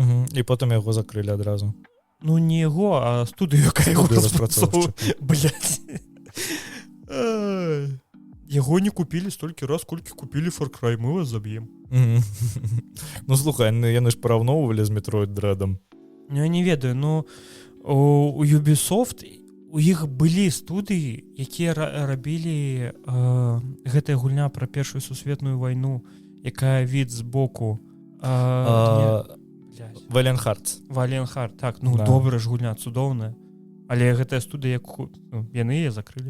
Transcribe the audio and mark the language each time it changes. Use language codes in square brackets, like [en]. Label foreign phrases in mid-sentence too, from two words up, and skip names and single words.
[be] І потым яго закрылі адразу. Ну, не яго, а студыю, якая яго распрацоўвае. Блядь. Яго не купілі столькі раз, колькі купілі Far Cry, мы вас заб'ем. Ну, слухай, яны ж параўноўвалі з Metroid Dread'ом. Ну, я не ведаю, ну, у Ubisoft у іх былі студыі, якія рабілі гэтая гульня пра Першую сусветную вайну, якая від збоку... Блядь. Valiant Hearts. Valiant Hearts, так, ну да. Добра ж гульня, цудоўная. Але гэтая студыя, яны яе закрылі.